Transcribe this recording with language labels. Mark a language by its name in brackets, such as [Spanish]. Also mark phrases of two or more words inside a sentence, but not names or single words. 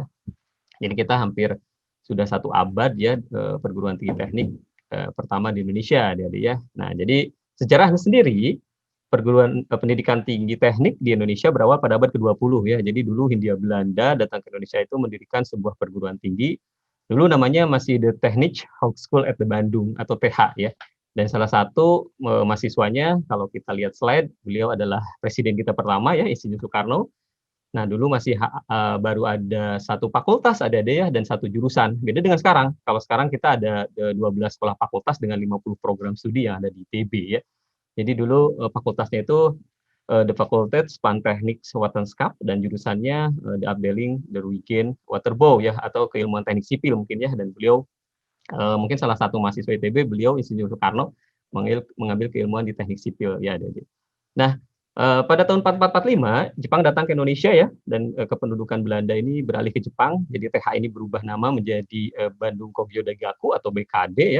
[Indonesian] Jadi kita hampir sudah 1 abad ya, perguruan tinggi teknik, pertama di Indonesia adik-adik ya. Nah, jadi sejarahnya sendiri, perguruan, pendidikan tinggi teknik di Indonesia berawal pada abad ke-20 ya. Jadi dulu Hindia Belanda datang ke Indonesia itu mendirikan sebuah perguruan tinggi. Dulu namanya masih The Technische Hogeschool at the Bandung atau TH ya. Dan salah satu, mahasiswanya kalau kita lihat slide, beliau adalah presiden kita pertama ya, Insinyur Soekarno. Nah, dulu masih baru ada 1 fakultas adik-adik ya, dan 1 jurusan. Beda dengan sekarang. Kalau sekarang kita ada, 12 sekolah fakultas dengan 50 program studi yang ada di ITB ya. Jadi dulu, fakultasnya itu, de Fakulteit van Techniek Wetenschap dan jurusannya, de Afdeling der Wijken Waterbouw ya, atau keilmuan teknik sipil mungkin ya, dan beliau, mungkin salah satu mahasiswa ITB, beliau Insinyur Soekarno mengambil keilmuan di teknik sipil ya adik-adik. Nah, pada tahun 4445 Jepang datang ke Indonesia ya, dan, kependudukan Belanda ini beralih ke Jepang. Jadi TH ini berubah nama menjadi, Bandung Kogyo Daigaku atau BKD ya.